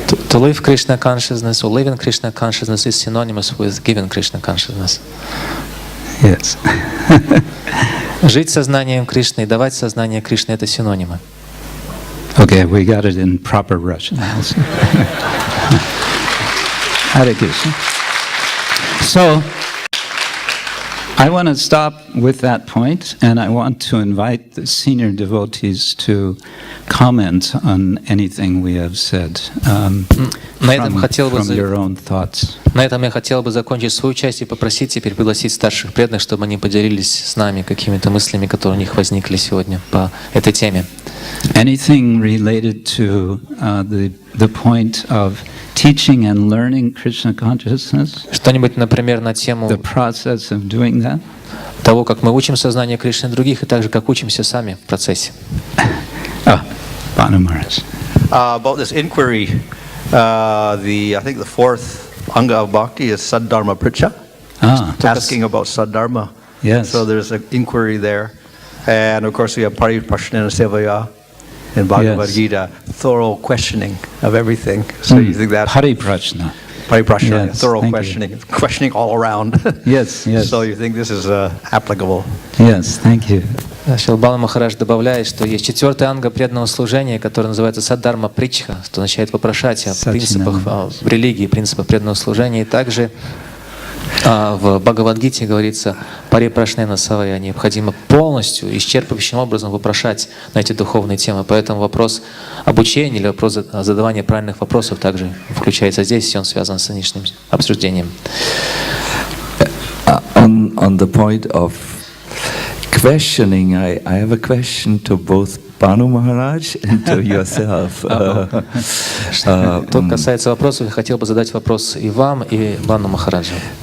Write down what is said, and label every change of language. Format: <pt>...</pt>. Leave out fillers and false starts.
<en>To live Krishna consciousness or living Krishna consciousness is synonymous with giving Krishna consciousness. Yes.</en> <ru>Жить сознанием Кришны и давать сознание Кришны — это синонимы.</ru> <en>Okay, we got it in proper Russian also. Hare Krishna. So, I want to stop with that point, and I want to invite the senior devotees to comment on anything we have said from your own thoughts.</en> <ru>На этом я хотел бы закончить свою часть и попросить теперь пригласить старших преданных, чтобы они поделились с нами какими-то мыслями, которые у них возникли сегодня по этой теме.</ru> <en>Anything related to the point of teaching and learning Krishna consciousness?</en> <ru>Что-нибудь, например, на тему</ru> <en>the process of doing that?</en> <ru>Того, как мы учим сознание Кришны других, и также как учимся сами в процессе.</ru> <en>Bhanu Maharaj. About this inquiry, I think the fourth anga of Bhakti is Saddharma Pricha. Asking about Saddharma. Yes. So there's an inquiry there. And of course we have</en> <sa>Pariprashnana Sevaya.</sa> <en>in Bhagavad Gita, thorough questioning of everything. So you think that Pariprashna. Pariprashna, Yes, thorough thank questioning all around. Yes, yes. So you think this is applicable? Yes, thank you.</en> <ru>Шилбала Махарадж добавляет, что есть четвертая анга преданного служения, которая называется саддарма притчха, что означает вопрошать о принципах в религии, принципах преданного служения. И также в Бхагавад-гите говорится парипрашнена савая, необходимо полностью, исчерпывающим образом вопрошать на эти духовные темы. Поэтому вопрос обучения или вопрос задавания правильных вопросов также включается здесь, и он связан с нынешним обсуждением.</ru> <en>On the point of questioning, I have a question to both Bhanu Maharaj and to yourself.</en> <ru>Что касается вопросов, я хотел бы задать вопрос и вам, и Бхану Махараджу.</ru>